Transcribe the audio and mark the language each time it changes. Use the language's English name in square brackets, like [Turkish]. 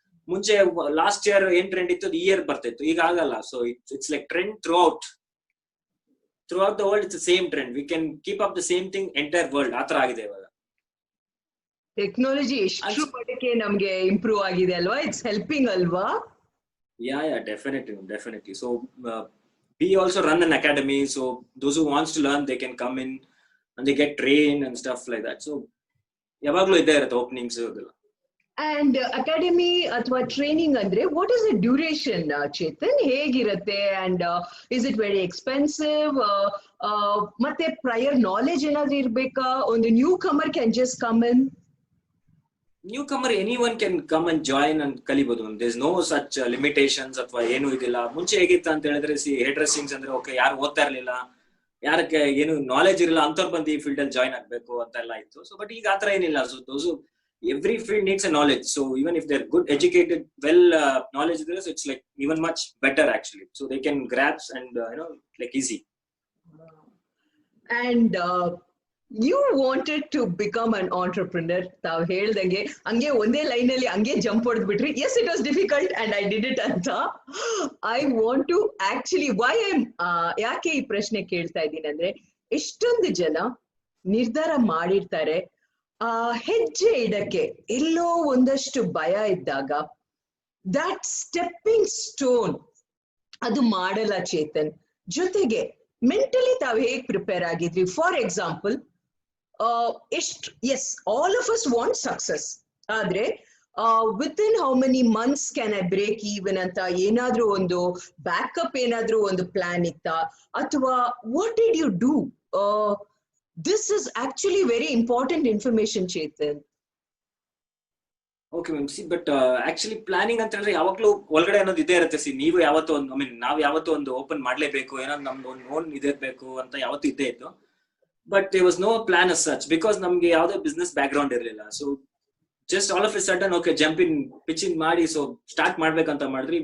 [Kannada] ಮುಂಚೆ last year ಏನ್ trend ಇತ್ತು ಅದು ಈ ಇಯರ್ ಬರ್ತಿತ್ತು, ಈಗ ಆಗಲ್ಲ. [English] So it's like trend throughout the world. It's same trend, we can keep up the same thing entire world. [Kannada] ಆತರ ಆಗಿದೆ ಇವಾಗ. ಟೆಕ್ನಾಲಜಿ ಎಷ್ಟು ಮಟ್ಟಿಗೆ ನಮ್ಗೆ ಇಂಪ್ರೂವ್ ಆಗಿದೆ ಅಲ್ವಾ, [English] it's helping [Kannada] ಅಲ್ವಾ? [English] Yeah, definitely. So we also run an academy, so those who wants to learn, they can come in and they get trained and stuff like that. [Kannada] So yavaglu ide irutte openings adella. [English] And academy athwa training andre what is the duration, Chetan? [Kannada] Hegirutte [English] and is it very expensive? [Kannada] Matte [English] prior knowledge [Kannada] enadru irbeka? Ondu [English] newcomer can just come in? Newcomer, anyone can come and join and [Kannada] kalibodu. [English] There's no such limitations [Kannada] athwa ಏನು ಇದಿಲ್ಲ. ಮುಂಚೆ ಹೇಗಿತ್ತು ಅಂತ ಹೇಳಿದ್ರೆ, hair dressings ಅಂದ್ರೆ okay, ಯಾರು ಓದ್ತಾ ಇರ್ಲಿಲ್ಲ, ಯಾರಕ್ಕೆ ಏನು ನಾಲೆಜ್ ಇರಲ್ಲ ಅಂತವ್ರು ಬಂದು ಈ ಫೀಲ್ಡ್ ಅಲ್ಲಿ ಜಾಯ್ನ್ ಆಗ್ಬೇಕು ಅಂತ ಎಲ್ಲ ಇತ್ತು. ಸೊ ಬಟ್ ಈಗ ಆತರ ಏನಿಲ್ಲ. [English] So those every field needs a knowledge. So even if they're good educated, well knowledge there, so it's like even much better actually. So they can grasp and like easy. And you wanted to become an entrepreneur. [Kannada] Tav heldange ange onde line alli ange jump hodid bitri. [English] Yes, it was difficult and I did it anta. I want to actually why I'm [Kannada] yake ee prashne kelta idini andre, ಎಷ್ಟೊಂದು ಜನ ನಿರ್ಧಾರ ಮಾಡಿರ್ತಾರೆ, ಹೆಜ್ಜೆ ಇಡಕ್ಕೆ ಎಲ್ಲೋ ಒಂದಷ್ಟು ಭಯ ಇದ್ದಾಗ [English] that stepping stone [Kannada] ಅದು ಮಾಡಲ್ಲ. ಚೇತನ್, ಜೊತೆಗೆ ಮೆಂಟಲಿ ತಾವು ಹೇಗ್ prepare ಆಗಿದ್ರಿ? [English] for example, yes, all of us want success, ಆದ್ರೆ within how many months can I break even [Kannada] ಅಂತ ಏನಾದ್ರೂ ಒಂದು ಬ್ಯಾಕಪ್, ಏನಾದ್ರೂ ಒಂದು ಪ್ಲಾನ್ ಇತ್ತಾ? [English] ಅಥವಾ what did you do? This is actually very important information, Chetan. Okay, ma'am. See, but actually planning [Kannada] ಅಂತ ಹೇಳಿದ್ರೆ ಯಾವಾಗ್ಲೂ ಒಳಗಡೆ ಅನ್ನೋದು ಇದೇ ಇರುತ್ತೆ. ಸಿ, ನೀವು ಯಾವತ್ತೂ ಒಂದು, [English] I mean [Kannada] ನಾವ್ ಯಾವತ್ತೂ ಒಂದು ಓಪನ್ ಮಾಡ್ಲೇಬೇಕು, ಏನೋ ನಮ್ದು ಒಂದು ಓನ್ ಇದಿರ್ಬೇಕು ಅಂತ ಯಾವತ್ತೂ ಇದ್ದೇ ಇತ್ತು. [English] but there was no plan as such, because [Kannada] ನಮ್ಗೆ ಯಾವ್ದೇ ಬಿಸ್ನೆಸ್ ಬ್ಯಾಕ್ ಗ್ರೌಂಡ್ ಇರಲಿಲ್ಲ. [English] so just all of a sudden okay jump in, pitch in ಮಾಡಿ so start [Kannada] ಮಾಡ್ಬೇಕಂತ ಮಾಡಿದ್ರಿ.